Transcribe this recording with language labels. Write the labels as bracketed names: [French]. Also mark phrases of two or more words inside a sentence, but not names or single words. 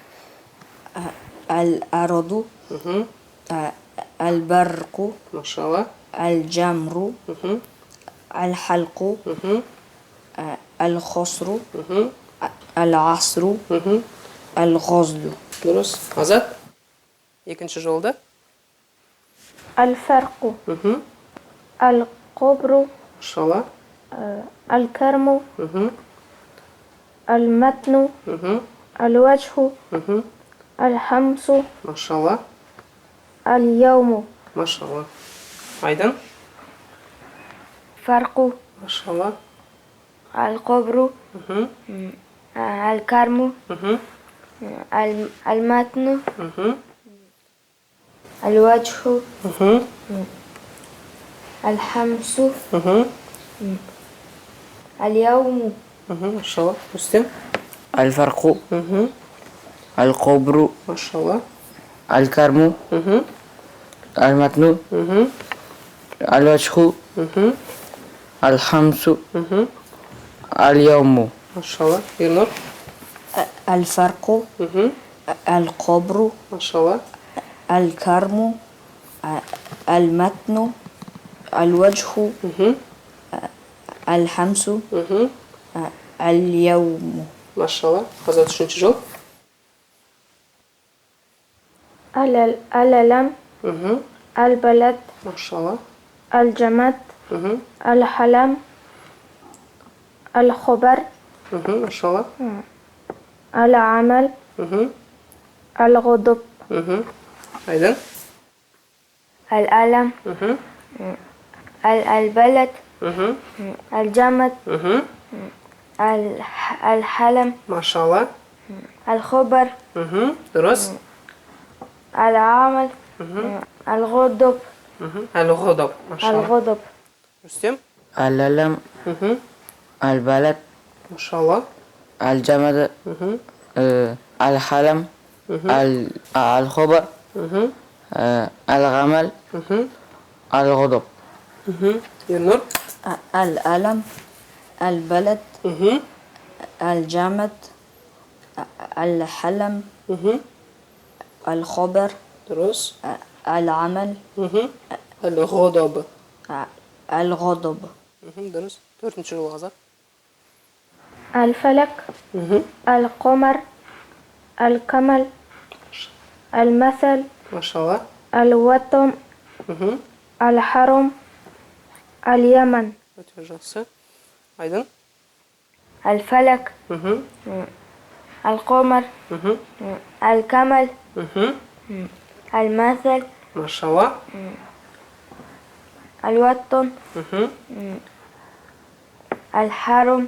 [Arabic] الأرض البرق ما شاء الله. الجمر الحلق الخسر العصر الغزل. [Kazakh] Дұрыс. Азат. Екінші жолда. [Arabic] الفرق القبر [Kazakh] Шала. [Arabic] الكرم المتن الوجه الخمس [Kazakh] Машалла. [Arabic] اليوم [Kazakh] Машалла. Айдан. [Arabic] فرق [Kazakh] Машалла. [Arabic] القبر Мгм. الكرم Мгм. المتن Мгм. الوجه Мгм. الخمس Мгм. اليوم [Kazakh] Мгм. Машалла. Рустем. [Arabic] الفرق Мгм. الكبر [Kazakh] Машалла. [Arabic] الكرم Мгм. المتن Мгм. الوجه Мгм. الخمس Мгм. اليوم [Kazakh] Машалла. Ернур. [Arabic] الفرق Мгм. القبر [Kazakh] Машалла. [Arabic] الكرم المتن الوجه Мгм. الحمس Мгм. اليوم [Kazakh] Машалла. Қазір үшінші жол. [Arabic] الألم Мгм. البلد [Kazakh] Машалла. [Arabic] الجماد Мгм. الحلم الخبر [Kazakh] Мгм. Машалла. [Arabic] العمل Мгм. الغضب [Kazakh] Мгм. Айдан. [Arabic] الألم Мгм. البلد Мгм. الجماد Мгм. الحلم [Kazakh] Машалла. [Arabic] الخبر [Kazakh] Мгм. Дұрыс. [Arabic] العمل الغضب [Kazakh] Мгм. Әл-ғұдаб. Машалла. [Arabic] الغضب [Kazakh] Рустем. [Arabic] العلم Мгм. البلد [Kazakh] Машалла. [Arabic] الجمد Мгм. الحلم Мгм. الخبر Мгм. الغمل Мгм. الغضب [Kazakh] Мгм. Ернур. [Arabic] الألم البلد Мгм. الجمد الحلم Мгм. الخبر [Kazakh] Дұрыс. [Arabic] العمل [Kazakh] Мгм. Әл-ғұдаб. [Arabic] الغضب [Kazakh] Дұрыс. Төртінші жол қазақ. [Arabic] الفلك Мгм. القمر الكمل المثل [Kazakh] Машалла. [Arabic] الوطن Мгм. الحرم اليمن [Kazakh] Өте жақсы. Айдан. [Arabic] الفلك Мгм. القمر Мгм. الكمل Мгм. المثل [Kazakh] Машалла. [Arabic] الوطن Мгм. الحرم